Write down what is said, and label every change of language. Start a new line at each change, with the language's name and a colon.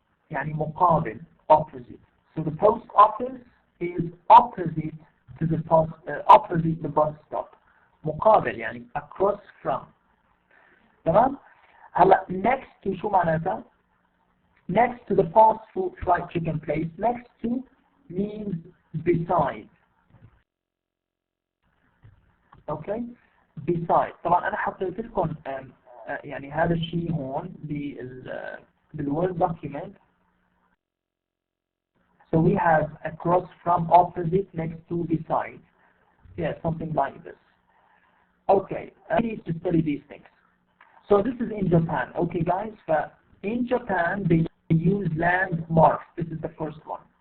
Arabic: يعني مقابل، opposite.
English: So the post office is opposite to the opposite the bus stop.
Arabic: مقابل يعني
English: across from.
Arabic: تمام؟ هلا
English: next to
Arabic: شو معناتها؟
English: Next to the fast food fried chicken place. Next to means beside. Okay? Beside.
Arabic: طبعا أنا حطيت لكم يعني هذا الشيء هون بالword document.
English: So we have across from, opposite, next to, beside. Yeah, something like this. Okay, I need to study these things. So this is in Japan. Okay guys, in Japan they use landmarks. This is the first one.